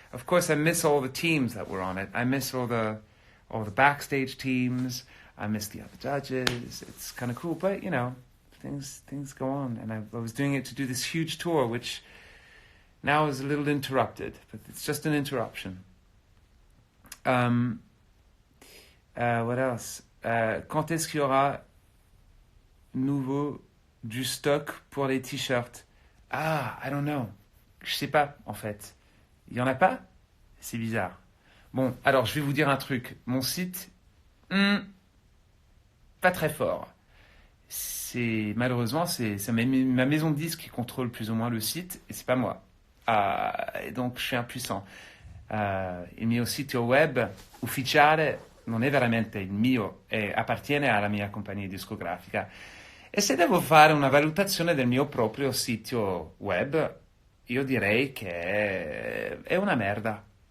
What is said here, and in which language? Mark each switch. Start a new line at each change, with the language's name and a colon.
English: Of course, I miss all the teams that were on it. I miss all the backstage teams. I miss the other judges. It's kind of cool, but things go on. And I was doing it to do this huge tour, which now is a little interrupted, but it's just an interruption. What else?
French: Quand est-ce qu'il y aura nouveau du stock pour les t-shirts?
English: I don't know.
French: Je sais pas, en fait. Il y en a pas? C'est bizarre. Bon, alors je vais vous dire un truc. Mon site, pas très fort. Malheureusement, c'est ma maison de disques qui contrôle plus ou moins le site, et c'est pas moi. Et donc je suis impuissant.
Italian: Il mio sito web ufficiale non è veramente il mio, appartiene alla mia compagnia discografica. E se devo fare una valutazione del mio proprio sito web, io direi che è una merda.